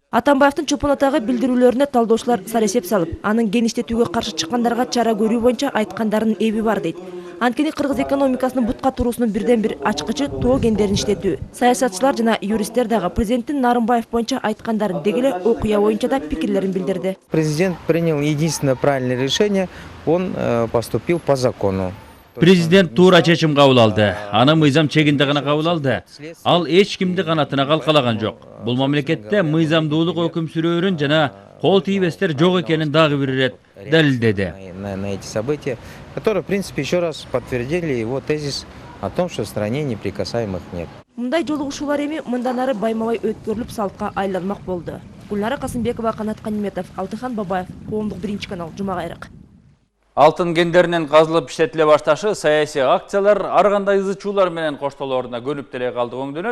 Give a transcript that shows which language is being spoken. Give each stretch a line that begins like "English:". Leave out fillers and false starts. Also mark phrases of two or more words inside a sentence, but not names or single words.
Kyrgyz: Атамбаевдин чопон атагы билдирүүлөрүнө талдоочулар саресеп салып, анын геништетүүгө каршы чыккандарга чара көрүү боюнча айткандарынын эби бар дейт. Анткени кыргыз экономикасынын бутка туруусунун бирден бир ачкычы тоо кендерин иштетүү. Саясатчылар жана юристтер дагы президенттин Нарымбаев боюнча айткандарын дегеле окуя боюнча да пикирлерин билдирди.
Russian: Президент принял единственное правильное решение, он поступил по закону.
Kyrgyz: Президент туура чечим кабыл алды. Аны мыйзам чегинде гана кабыл алды. Ал эч кимди канатына калкалаган жок. Бул мамлекетте мыйзамдуулук өкүм сүрөөрүн жана кол тийбестер жок экенин дагы бир ирет далилдеди.
Russian: На эти события, которые, в принципе, еще раз подтвердили его тезис о том, что в стране неприкасаемых нет.
Kyrgyz: Мындай жолугушуулар эми мындан ары байма-бай өткөрүлүп салтка айланмак болду. Гүлнара Касымбекова, Канат Каниметов, Алтыхан Бабаев, Коомдук биринчи канал, Жума кайрык. Алтын кендеринен казылып иштетиле башташы саясий акциялар ар кандай ызычуулар менен коштолооруна көнүп деле калды өңдөнөт.